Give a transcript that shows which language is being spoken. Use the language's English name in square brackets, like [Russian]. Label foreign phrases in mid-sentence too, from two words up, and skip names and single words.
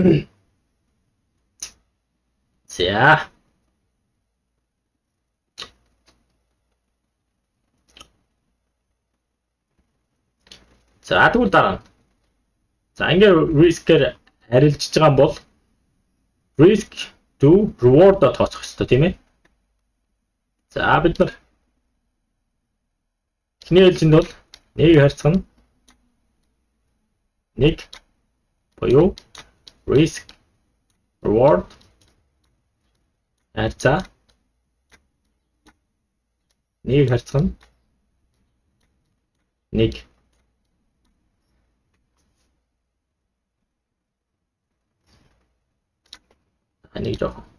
[Mongolian] За. За тэгвэл дараа. За ингээд рискээр арилжиж байгаа юм бол [English] risk to reward [Mongolian] тооцох хэрэгтэй тийм ээ. За бид нар эхний ээлжинд бол нэг харьцах нь 1 буюу [English] risk reward [Mongolian] харьцаа нэг харьцах нь 1 нэг жоох.